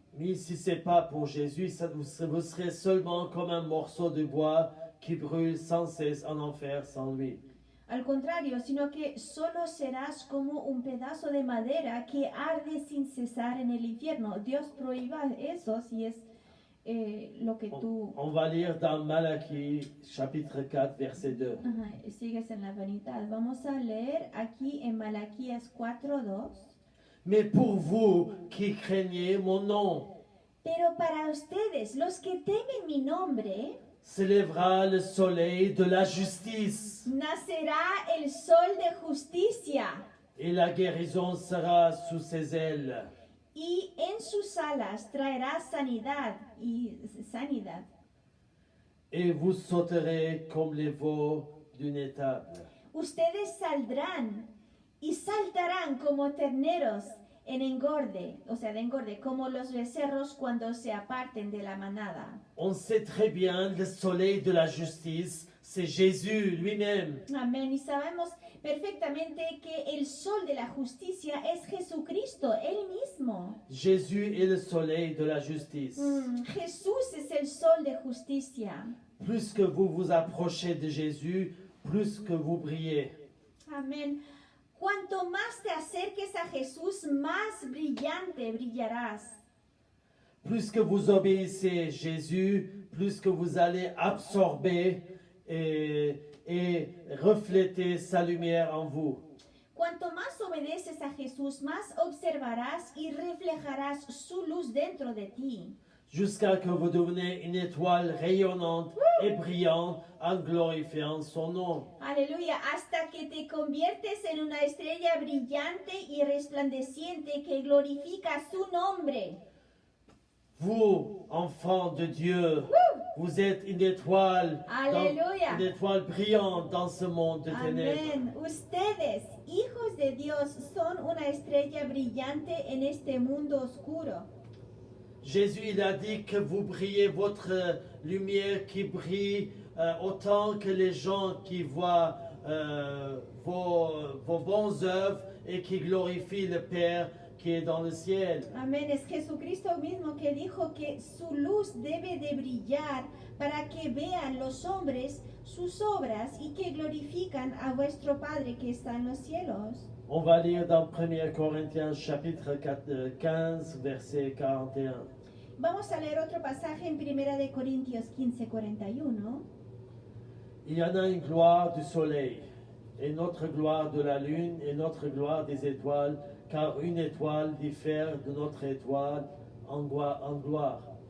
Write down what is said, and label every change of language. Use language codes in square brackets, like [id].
[fr] Mais si c'est pas pour Jésus, vous serez seulement comme un morceau de bois qui brûle sans cesse en enfer sans lui. [es] Al contrario, sino que solo serás como un pedazo de madera que arde sin cesar en el infierno. Dios prohíba eso si es lo que tú [fr] On va lire dans Malachie chapitre 4 verset 2. [es] sigues en la vanidad. Vamos a leer aquí en Malaquías 4:2. [fr] Mais pour vous qui craignez mon nom, [es] Pero para ustedes, los que temen mi nombre, [fr] s'élèvera le soleil de la justice, [es] nacerá el sol de justicia, [fr] et la guérison sera sous ses ailes. [es] y en sus alas traerá sanidad sanidad. [fr] Et vous sauterez comme les veaux d'une étable. [es] Ustedes saldrán y saltarán como terneros en engorde, o sea, de engorde, como los becerros cuando se aparten de la manada. [fr] On sait très bien le soleil de la justice, c'est Jésus lui-même. [es] Amén. Y sabemos perfectamente que el sol de la justicia es Jesucristo, Él mismo. [fr] Jésus est le soleil de la justice. [es] Jesús es el sol de justicia. [fr] Plus que vous vous approchez de Jésus, plus que vous brillez. [es] Amén. Cuanto más te acerques a Jesús, más brillante brillarás. [fr] Plus que vous obéissez Jésus, plus que vous allez absorber et refléter sa lumière en vous. [es] Cuanto más obedeces a Jesús, más observarás y reflejarás su luz dentro de ti. [fr] Jusqu'à que vous devenez une étoile rayonnante et brillante en glorifiant son nom. [es] Aleluya, hasta que te conviertes en una estrella brillante y resplandeciente que glorifica su nombre. [fr] Vous, enfants de Dieu, vous êtes une étoile, [es] Aleluya. [fr] une étoile brillante dans ce monde de ténèbres. [es] Amén. Ustedes, hijos de Dios, son una estrella brillante en este mundo oscuro. [fr] Jésus, il a dit que vous brillez votre lumière qui brille autant que les gens qui voient vos bonnes œuvres et qui glorifient le Père qui est dans le ciel. [es] Amén. Es Jesucristo mismo que dijo que su luz debe de brillar para que vean los hombres sus obras y que glorifican a vuestro Padre que está en los cielos. [fr] On va lire dans 1 Corinthiens chapitre 15 verset 41. [es] Vamos a leer otro pasaje en 1 de Corintios 15:41. [fr] Il y en a une gloire du soleil, et notre gloire de la lune, et notre gloire des étoiles, car une étoile diffère de notre étoile en gloire.